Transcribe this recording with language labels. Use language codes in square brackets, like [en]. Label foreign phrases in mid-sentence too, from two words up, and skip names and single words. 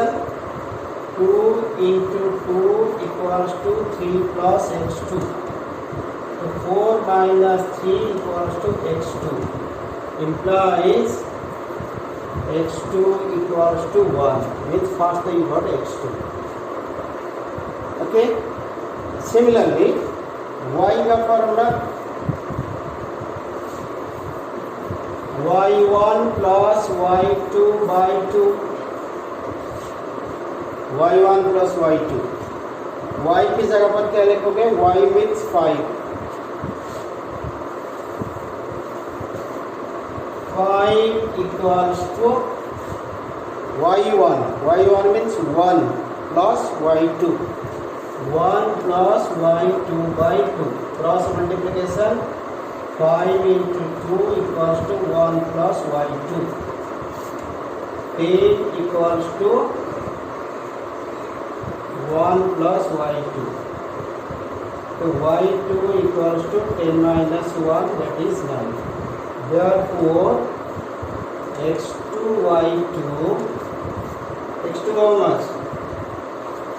[en] 2 into 2 equals to 3 plus x2. So 4 minus 3 equals to x2. Implies x2 equals to 1. Means first you got x2. Okay. Similarly, y का formula y1 plus y2 by 2. y1 plus y2. [hi] y की जगह पर क्या लिखोगे? [en] y means 5. 5 equals to y1. y1 means 1 plus y2. 1 plus y2 by 2. Cross multiplication. 5 into 2 equals to 1 plus y2. 10 equals to 1 plus y2. So y2 equals to 10 minus 1, that is 9. Therefore, x2 y2, x2 how much?